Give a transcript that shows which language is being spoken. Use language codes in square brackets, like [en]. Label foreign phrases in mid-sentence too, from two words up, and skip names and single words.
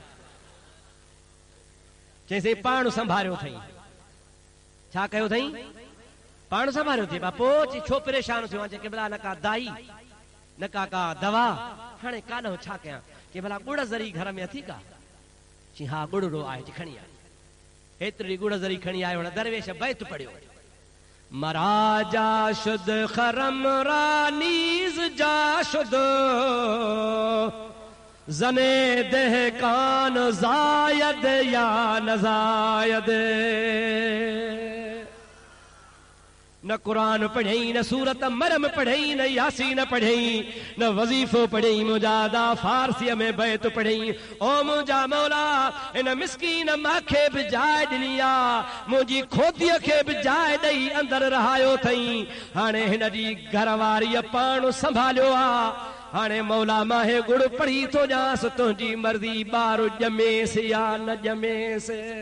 [sd] चईं पाण संभालियो अथई छा कयो अथई पाण संभालियो अथई बापो चई छो परेशान थियो आहे भला न का दाई न का दवा हाणे काॾो छा कयां कि भला गुड़ ज़री घर में अथी का चई हा गुड़ड़ो आहे खणी आहे हेतिरी गुड़ ज़री खणी आयो दरवेश बैत पढ़ियो मराजा शुद खरम रानीज जा शुद जने दहकान जायद या नजायद न कुरान पढ़ई न सूरत मरम पढ़ई न यासीन पढ़ई न वजीफो पढ़ई मुजादा फारसी में बैत पढ़ई ओ मुंहिंजा मौला इन मिस्कीन माखे बि जाइ ॾिनी आहे मुंहिंजी खोतीअ खे बि जाइ ॾेई अंदरि रहायो अथई हाणे हिन जी घरवारीअ पाण संभालियो आहे हाणे मौला मां हे गुड़ पढ़ी थो ॼांसि तुंहिंजी मर्ज़ी ॿार ॼमेसि या न ॼमेसि